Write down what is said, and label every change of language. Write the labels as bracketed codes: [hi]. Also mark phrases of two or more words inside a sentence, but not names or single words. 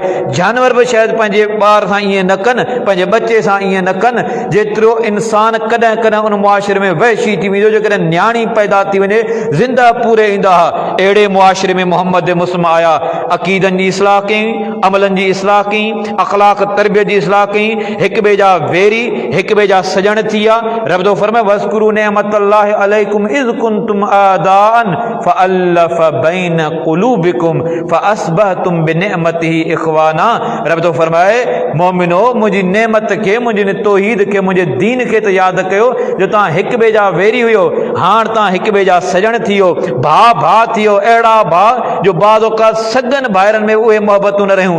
[sd] जानवर बि शायदि पंहिंजे ॿार सां ईअं न कनि, पंहिंजे बचे सां ईअं न कनि जेतिरो इंसान कॾहिं कॾहिं उन मुआशिरे में वहशी थी वेंदो जेकॾहिं न्याणी पैदा थी वञे ज़िंदा पूरे ईंदा हुआ। अहिड़े मुआशिरे में मोहम्मद मुस्लिम आया, अक़ीदनि जी इस्लाह कई, अमलनि जी इस्लाह कई, अख़लाक़ तरबियत जी इस्लाह कई, हिक ॿिए जा वेरी हिक ॿिए जा सजण थी विया। रब थो फरमाए [ar] واذكروا نعمة الله عليكم إذ كنتم أعداء فألف بين قلوبكم فأصبحتم بنعمته إخوانا. [sd] रब थो फरमाए मोमिनो मुंहिंजी नेमत खे, मुंहिंजी तौहीद खे, मुंहिंजे दीन खे त यादि कयो जो तव्हां हिक ॿिए जा वेरी हुयो, हाणे तव्हां हिक ॿिए जा सजण थी वियो, भाउ थी वियो। अहिड़ा भाउ जो बाज़ औक़ात सगन भाइरनि में उहे मोहबतूं न रहियूं।